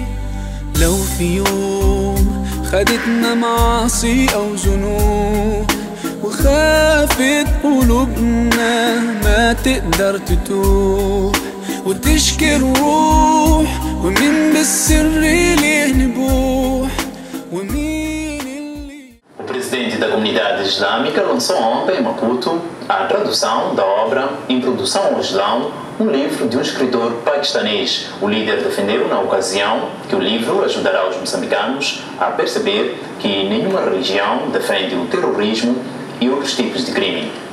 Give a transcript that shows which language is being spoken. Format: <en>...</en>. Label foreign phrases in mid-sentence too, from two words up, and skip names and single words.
<ar>لو في يوم خدتنا معاصي أو ذنوب وخافت قلوبنا ما تقدر تتوب وتشكي الروح ومين بالسر ليه نبوح ومين اللي.</ar> <pt>O presidente da comunidade islâmica lançou ontem em Maputo a tradução da obra Introdução ao Islão, um livro de um escritor paquistanês. O líder defendeu na ocasião que o livro ajudará os moçambicanos a perceber que nenhuma religião defende o terrorismo e outros tipos de crime.</pt>